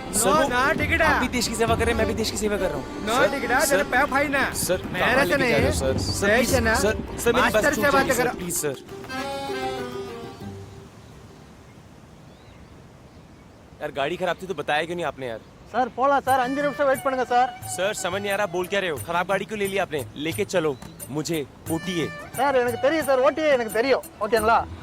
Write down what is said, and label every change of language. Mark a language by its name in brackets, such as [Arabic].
[Hindi] Sir आप भी देश की सेवा कर रहे हैं, मैं भी देश की सेवा कर रहा हूँ। सर मेरे से नहीं, सर मेरी बात सुनिए प्लीज सर। यार गाड़ी खराब थी तो बताया क्यों नहीं आपने यार? [Tamil] सर போலாம் சார், 5 நிமிஷம் வெயிட் பண்ணுங்க சார்। [Hindi] सर समझ नहीं आ रहा बोल क्या रहे हो? खराब गाड़ी क्यों ले लिया आपने? लेके चलो मुझे ओटीए। [Tamil] சார் எனக்கு தெரியும் சார், ஓட்டியே எனக்கு தெரியும், ஓகேங்களா?